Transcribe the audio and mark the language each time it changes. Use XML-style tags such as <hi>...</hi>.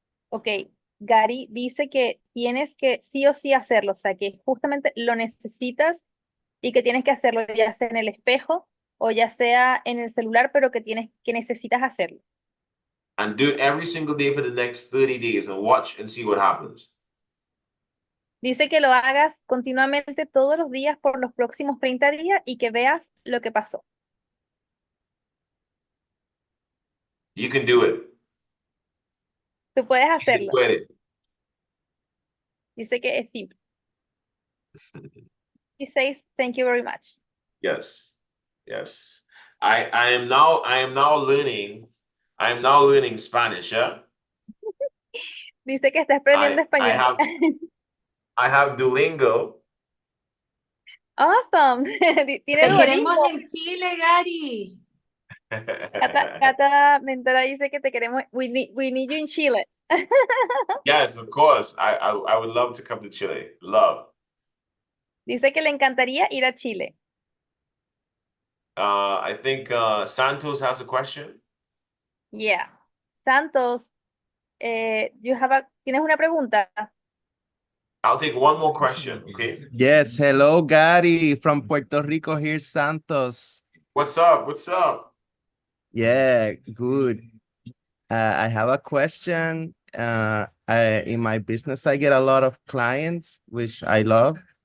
<es>Ok, Gary dice que tienes que sí o sí hacerlo, o sea que justamente lo necesitas y que tienes que hacerlo ya sea en el espejo o ya sea en el celular, pero que necesitas hacerlo.</es> <en>And do it every single day for the next 30 days and watch and see what happens.</en> <es>Dice que lo hagas continuamente todos los días por los próximos 30 días y que veas lo que pasó.</es> <en>You can do it.</en> <es>Tú puedes Sí se hacerlo. puede. Dice que es simple.</es> <en>He says, thank you very much. Yes. Yes. I am now learning Spanish, yeah?</en> <es>Dice que está aprendiendo español.</es> <en>I have Duolingo. Awesome.</en> <es>Tiene Te queremos Duolingo. en Chile, Gary. Cata Mentora dice que te queremos.</es> <en>We need you in Chile. Yes, of course. I would love to come to Chile. Love.</en> <es>Dice que le encantaría ir a Chile.</es> <en>I think Santos has a question. Yeah.</en> <es>Santos, ¿tienes una pregunta?</es> <en>I'll take one more question, okay? Yes, hello, Gary from Puerto Rico. Here's Santos. What's up? What's up? Yeah, good. I have a question. In my business, I get a lot of clients, which I love.</en>